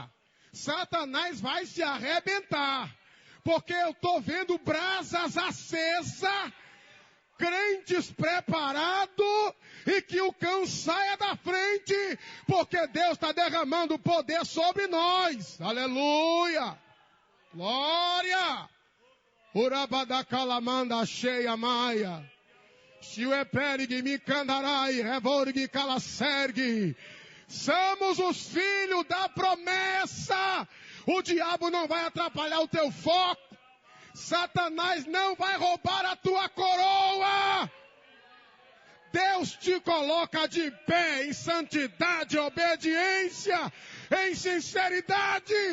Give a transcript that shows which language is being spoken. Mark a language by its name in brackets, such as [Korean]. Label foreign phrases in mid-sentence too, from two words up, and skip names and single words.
[Portuguese] Satanás vai se arrebentar. Porque eu estou vendo brasas acesas, crentes preparados, e que o cão saia da frente, porque Deus está derramando poder sobre nós. Aleluia! Glória! Urabadacalamanda cheia maia. Chiueperig me candarai, revorg calacerg. Somos os filhos da promessa. O diabo não vai atrapalhar o teu foco. Satanás não vai roubar a tua coroa. Deus te coloca de pé em santidade, obediência, em sinceridade.